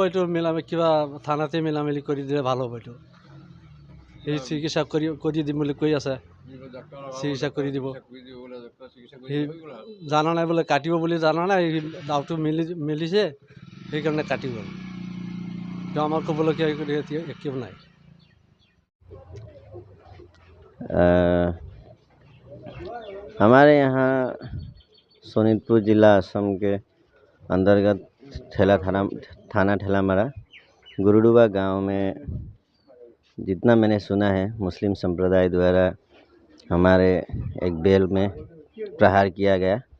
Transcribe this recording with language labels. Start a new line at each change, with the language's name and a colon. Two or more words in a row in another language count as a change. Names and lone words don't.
Assamese: এইটো কিবা থানাতে মিলামিলি কৰি দিলে ভাল হ'ব। এইটো সেই চিকিৎসা কৰি দিম বুলি কৈ আছে, চিকিৎসা কৰি দিব। সি জানা নাই বোলে, কাটিব বুলি জানা নাই, দাওটো মিলিছে সেইকাৰণে কাটি গ'ল। আমাৰ ক'বলগীয়া একো নাই।
Hindi: हमारे यहाँ सोनितपुर जिला असम के अंतर्गत थाना ठेलामारा गुरुडुबा गांव में जितना मैंने सुना है, मुस्लिम संप्रदाय द्वारा हमारे एक बैल में प्रहार किया गया।